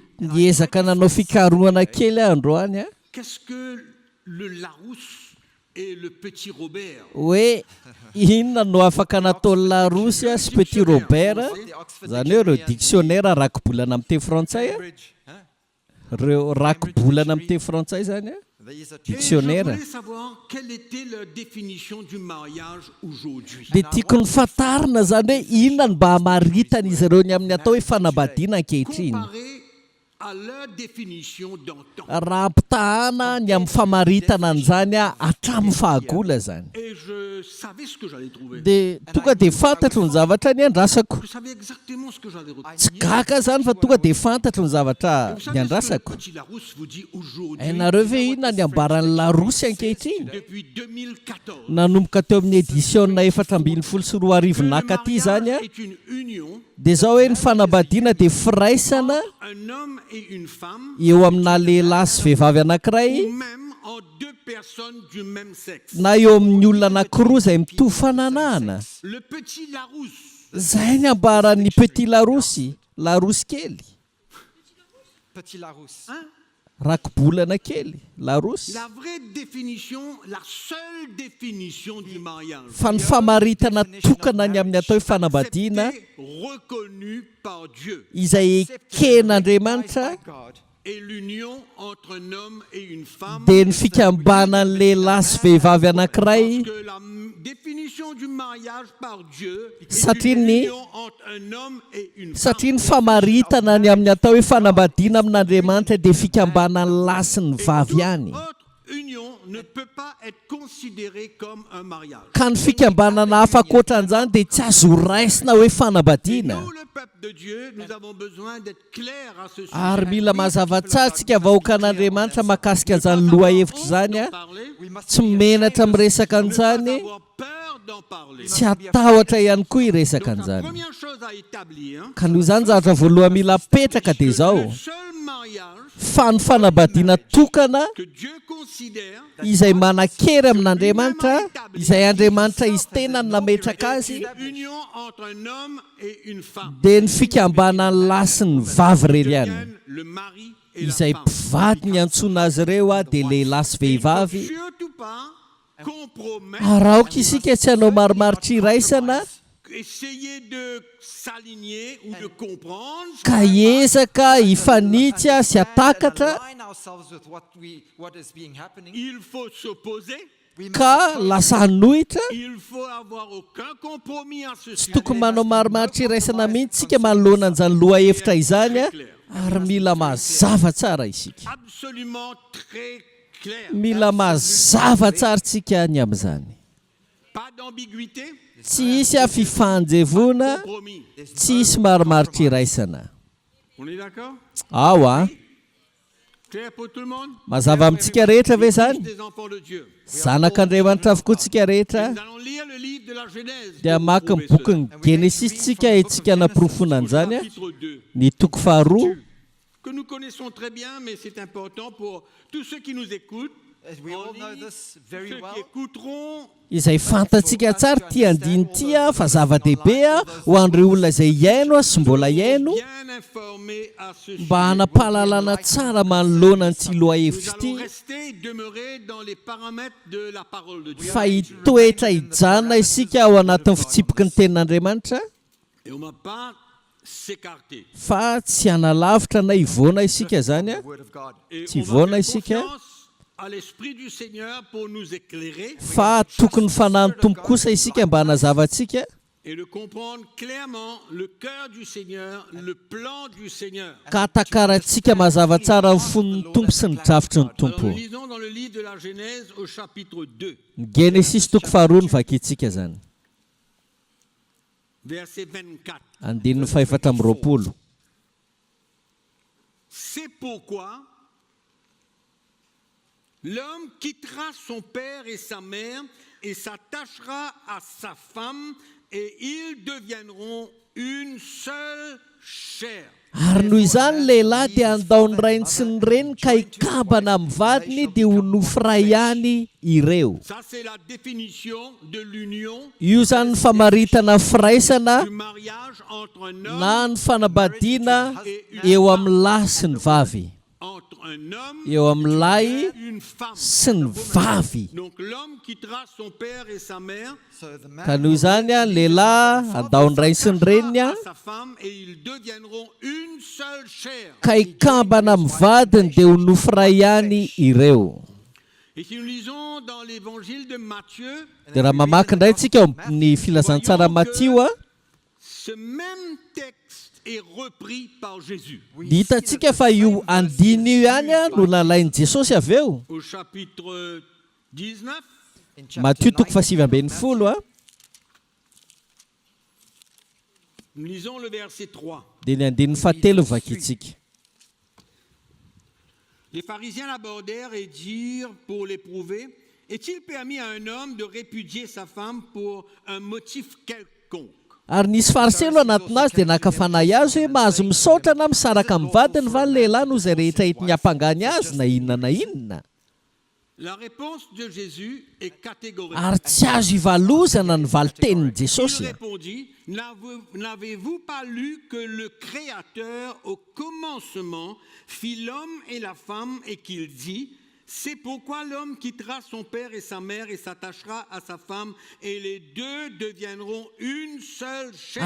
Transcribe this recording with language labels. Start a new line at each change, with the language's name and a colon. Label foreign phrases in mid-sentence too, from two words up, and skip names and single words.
Malagasy: Niezaka nanao fikarohana kely androany a.
French: Qu'est-ce que le Larousse et le petit Robert?
Malagasy: Hoe inona no afaka natao Larousse sy Petit Robert, zany hoe ireo dictionnaire rakobolana amin'ny teny frantsay a.
French: Cambridge, hein?
Malagasy: Ireo rakobolana amin'ny teny frantsay zany a.
French: Et je Dictionnaire. voulais savoir quelle était leur définition du mariage aujourd'hui.
Malagasy: Dia tiako ny fantarina zany hoe inona no mba hamaritana izy ireo ny amin'ny atao hoe fanambadiana ankehitriny.
French: Comparé à leur définition d'antan.
Malagasy: Raha ampitahana ny amin'ny famaritana an'izany a hatramin'ny fahagola zany.
French: Et je savais ce que j'allais trouver.
Malagasy: Dia tonga dia fantatro ny zavatra ny andrasako.
French: Je savais exactement ce que j'allais retrouver.
Malagasy: Tsy gaka zany fa tonga dia fantatro ny zavatra
French: Vous
Malagasy: ny
French: savez ce que le
Malagasy: andrasako.
French: petit Larousse vous dit aujourd'hui?
Malagasy: Hainareo ve inona ny ambaran'ny Larousse ankehitriny?
French: Depuis 2014.
Malagasy: Nanomboka teo amin'ny édition-na 424
French: Le
Malagasy: nakaty zany a.
French: mariage est une union,
Malagasy: Dia zao hoe ny fanambadiana dia firaisana
French: un homme et une femme,
Malagasy: eo amina lehilahy sy vehivavy anankiray
French: ou même en deux personnes du même sexe.
Malagasy: na eo amin'ny olona anankiroa izay mitovy fananahana.
French: Le petit Larousse,
Malagasy: Zay ny ambaran'ny Petit Larousse, Larousse kely,
French: Petit Larousse.
Malagasy: rakobolana kely,
French: Larousse. la vraie définition, la seule définition du mariage,
Malagasy: Fa ny famaritana tokana ny amin'ny atao hoe fanambadiana
French: c'était reconnu par Dieu,
Malagasy: izay eken'Andriamanitra
English: By God.
French: et l'union entre un homme et une femme.
Malagasy: dia ny fikambanan'ny lehilahy sy vehivavy anankiray.
French: Parce que la définition du mariage par Dieu est
Malagasy: Satria
French: une
Malagasy: ny-
French: union entre un homme et une
Malagasy: Satria ny
French: femme.
Malagasy: famaritana ny amin'ny atao hoe fanambadiana amin'Andriamanitra dia fikambanan'ny lahy sy ny vavy ihany.
French: Autre union ne peut pas être considérée comme un mariage.
Malagasy: Ka ny fikambanana hafa ankoatran'izany dia tsy azo raisina hoe fanambadiana.
French: Nous, le peuple de Dieu, nous avons besoin d'être clairs à ce sujet.
Malagasy: Ary mila mazava tsara tsika vahoaka an'Andriamanitra mahakasika an'izany loha-hevitra izany a.
French: Parler,
English: We must
Malagasy: Tsy menatra miresaka
French: ne pas
Malagasy: an'izany,
French: avoir peur d'en parler.
Malagasy: tsy hatahotra ihany koa hiresaka
French: Donc, la
Malagasy: an'izany.
French: première chose à établir,
Malagasy: Ka noho izany zavatra voalohany mila apetraka dia
French: le
Malagasy: izao
French: seul mariage
Malagasy: fa ny fanambadiana tokana
French: que Dieu considère
Malagasy: izay manan-kery amin'Andriamanitra, izay Andriamanitra izy tena ny nametraka azy,
French: union entre un homme et une femme.
Malagasy: dia ny fikambanan'ny lahy sy ny vavy irery ihany.
French: Deviennent le mari et la
Malagasy: Izay
French: femme.
Malagasy: mpivady ny antsoina azy ireo a dia lehilahy sy vehivavy.
French: Surtout pas compromettre,
Malagasy: Araoka isika tsy hanao marimaritra iraisana
French: essayer de s'aligner ou de comprendre.
Malagasy: ka ezaka hifanitsy a sy hatakatra
English: align ourselves with what is being happening.
French: Il faut s'opposer.
English: We must
Malagasy: ka lasa hanohitra.
French: Il faut avoir aucun compromis à ce
Malagasy: Tsy
French: sujet.
Malagasy: tokony manao marimaritra iraisana mihitsy tsika manoloana an'izany loha-hevitra izany a, ary mila mazava tsara isika.
French: Absolument très clair.
Malagasy: Mila mazava tsara tsika ny amin'izany.
French: Pas d'ambiguïté,
Malagasy: Tsy hisy a fifanjevona,
French: compromis.
Malagasy: tsy hisy marimaritra iraisana.
French: On est d'accord?
Malagasy: Ao a,
French: Clair pour tout le monde?
Malagasy: mazava amintsika rehetra ve zany?
French: Des enfants de Dieu.
Malagasy: Zanak'Andriamanitra avokoa tsika rehetra.
French: Nous allons lire le livre de la Genèse.
Malagasy: Dia maka ny boky Genesistsika itsika naporofona an'izany a,
French: Chapitre 2.
Malagasy: ny toko faharoa,
French: Que nous connaissons très bien, mais c'est important pour tous ceux qui nous écoutent.
English: We all
French: en
English: know
French: ligne,
English: this very
French: ceux
English: well.
French: qui écouteront,
Malagasy: izay fantatsika tsara ty andiny ty a fa zava-dehibe a ho an'ireo olona izay iaino a sy mbola iaino,
French: bien informés à ce sujet.
Malagasy: mba hanapahalalana tsara manoloana n'ity
French: Nous
Malagasy: loha-hevitra
French: allons
Malagasy: ity,
French: rester, demeurer dans les paramètres de la parole de Dieu.
Malagasy: fa hitoetra hijanona isika ao anatin'ny fitsipiky ny tenin'Andriamanitra,
French: Et on ne va pas s'écarter.
Malagasy: fa tsy hanalavitra na hivoana isika zany a,
English: The word of God.
French: Et
Malagasy: Ti
French: on va
Malagasy: vona
French: faire
Malagasy: isika.
French: confiance à l'Esprit du Seigneur pour nous éclairer
Malagasy: fa tokony fanahy tompo kosa isika mba hanazavatsika
French: et de comprendre clairement le cœur du Seigneur, le plan du Seigneur.
Malagasy: ka hatakarantsika mazava tsara ny fon'ny tompo sy ny drafitry ny
French: Alors
Malagasy: tompo.
French: nous lisons dans le livre de la Genèse au chapitre 2,
Malagasy: Ny Genesis toko faharoa ny vakintsika zany,
French: verset 24.
Malagasy: andininy 720.
French: C'est pourquoi l'homme quittera son père et sa mère et s'attachera à sa femme et ils deviendront une seule chair.
Malagasy: Ary noho izany lehilahy dia andao ny rainy sy ny reny ka hikabana amin'ny vadiny dia ho nofiray ihany ireo.
French: Ça, c'est la définition de l'union
Malagasy: Io zany ny famaritana firaisana
French: du mariage entre un homme,
Malagasy: na ny fanambadiana eo amin'ny lahy sy ny vavy,
French: entre un homme
Malagasy: eo amin'ny lahy
French: et une femme.
Malagasy: sy ny vavy.
French: Donc l'homme quittera son père et sa mère,
English: So the man
Malagasy: Ka noho izany a lehilahy andao ny rainy sy ny reniny a
French: à sa femme et ils deviendront une seule chair.
Malagasy: ka hikambana amin'ny vadiny dia ho nofiray ihany ireo.
French: Et si nous lisons dans l'évangile de Matthieu,
Malagasy: Dia raha mamaky indray tsika eo amin'ny filazantsara Matio a,
French: ce même texte est repris par Jésus.
Malagasy: dia hitantsika fa io andiny io ihany a no nalain'i Jesosy avy eo.
French: Au chapitre 19,
English: in chapter
Malagasy: Matio
English: 9,
Malagasy: 7:20 a,
French: nous lisons le verset 3.
Malagasy: dia ny andininy fahatelo vakitsika.
French: Les pharisiens l'abordèrent et dirent pour l'éprouver, est-il permis à un homme de répudier sa femme pour un motif quelconque?
Malagasy: Ary nisy fariseo anatinazy dia nakafanahy azy hoe mahazo misaotra na misaraka amin'ny vadiny va ny lehilahy noho izay rehetra entiny hampangany azy na inona na inona.
French: La réponse de Jésus est catégorique.
Malagasy: Ary tsy azo hivalozana ny valitenin'i
French: Il
Malagasy: Jesosy.
French: répondit, n'avez-vous pas lu que le Créateur au commencement fit l'homme et la femme et qu'il dit, c'est pourquoi l'homme quittera son père et sa mère et s'attachera à sa femme et les deux deviendront une seule chair.